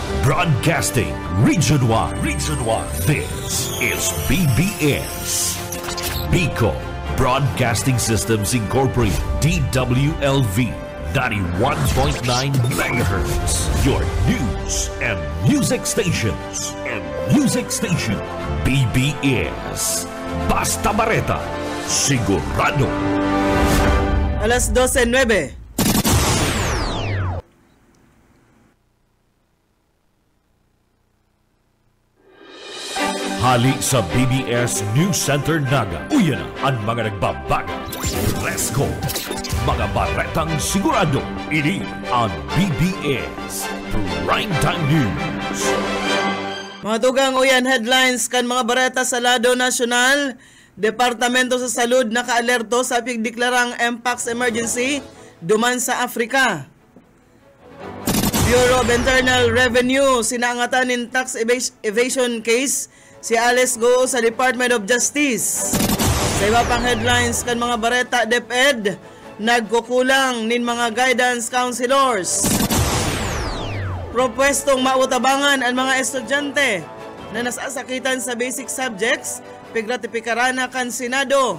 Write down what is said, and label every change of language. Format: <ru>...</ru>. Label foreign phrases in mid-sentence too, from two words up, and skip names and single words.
<en>Broadcasting Region 1. Region 1. This is BBS. Bicol Broadcasting Systems Incorporated. DWLV 91.9 MHz. Your news and music stations.</en> <bik>BBS. Basta Bareta. Sigurado. Alas 12:09. Hali sa BBS News Center Naga. Uyan na ang mga nagbabaga. Fresco. Mga baretang sigurado. Ini ang BBS Primetime News. Mga tugang uyan headlines kan mga bareta sa lado nasyonal. Departamento sa Salud nakaalerto sa pigdeklarang MPAX emergency duman sa Africa. Bureau of Internal Revenue sinaangatan in</bik> <en>tax evasion case</en> <bik>si Alice Go sa Department of Justice. Sa iba pang headlines kan mga bareta DepEd, nagkukulang nin mga</bik> <en>guidance counselors.</en> <bik>Propwestong mautabangan ang mga estudyante na nasasakitan sa</bik> <en>basic subjects,</en> <bik>pigratipikarana kan Senado.</bik>